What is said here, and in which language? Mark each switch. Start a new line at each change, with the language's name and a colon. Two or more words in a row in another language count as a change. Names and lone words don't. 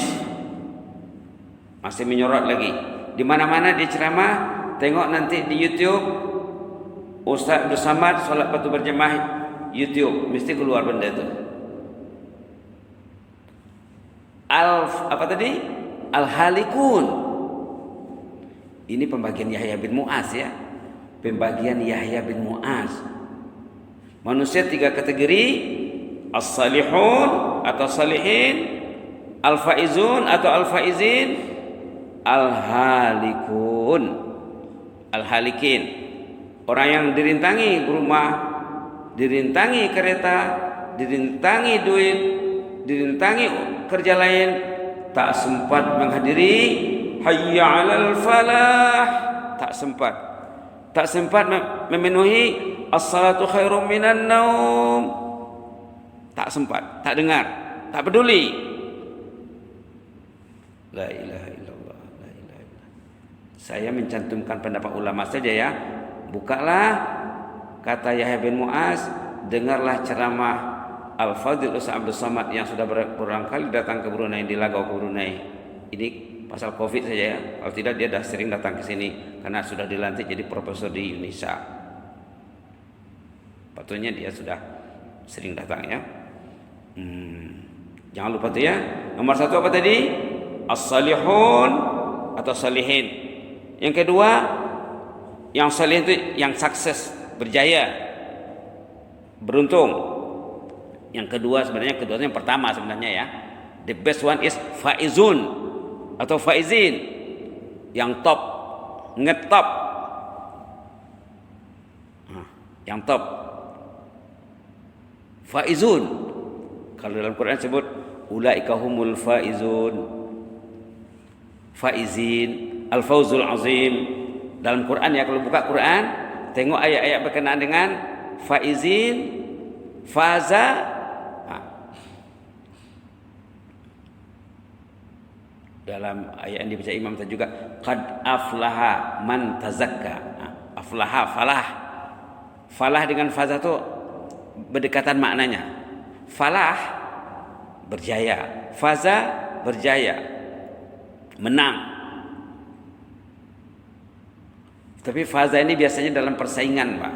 Indonesian: Masih menyorot lagi. Di mana-mana dia ceramah, tengok nanti di YouTube Ustaz Abdul Samad solat fardu berjamaah YouTube, mesti keluar benda itu. Apa tadi? Al-Halikun. Ini pembagian Yahya bin Mu'az ya. Pembagian Yahya bin Mu'az. Manusia 3 kategori: as-salihun atau salihin, al-faizun atau al-faizin, al-halikun, al-halikin. Orang yang dirintangi rumah, dirintangi kereta, dirintangi duit, dirintangi kerja lain, tak sempat menghadiri
Arabic: حي على الفلاح,
Indonesian: tak sempat memenuhi
Arabic: الصلاة خير من النوم,
Indonesian: tak sempat, tak dengar, tak peduli.
Arabic: لا إله إلا الله، لا إله إلا الله.
Indonesian: Saya mencantumkan pendapat ulama saja ya. Bukalah kata Yahya bin Mu'az, dengarlah ceramah Al-Fadhil Ustaz Abdul Samad yang sudah berulang kali datang ke Brunei, di Lagau ke Brunei. Ini pasal Covid saja ya. Kalau tidak dia dah sering datang ke sini karena sudah dilantik jadi profesor di Indonesia. Patutnya dia sudah sering datang ya. Jangan lupa tu ya. Nomor 1 apa tadi? As-salihun atau salihin. Yang kedua, yang salihin itu yang sukses, berjaya, beruntung. Yang kedua sebenarnya keduanya yang pertama sebenarnya ya.
English: The best one is
Indonesian: faizun atau faizin, yang top, ngetop, yang top, faizun. Kalau dalam Quran sebut
Arabic: أولئك هم الفائزون,
Indonesian: faizin,
Arabic: الفوز العظيم.
Indonesian: Dalam Quran ya, kalau buka Quran tengok ayat-ayat berkenaan dengan faizin, faza. Dalam ayat yang dibaca imam tadi juga
Arabic: قد أفلح من تزكى.
Indonesian: Aflaha, falah. Falah dengan faza itu berdekatan maknanya. Falah berjaya, faza berjaya, menang. Tapi faza ini biasanya dalam persaingan, Pak.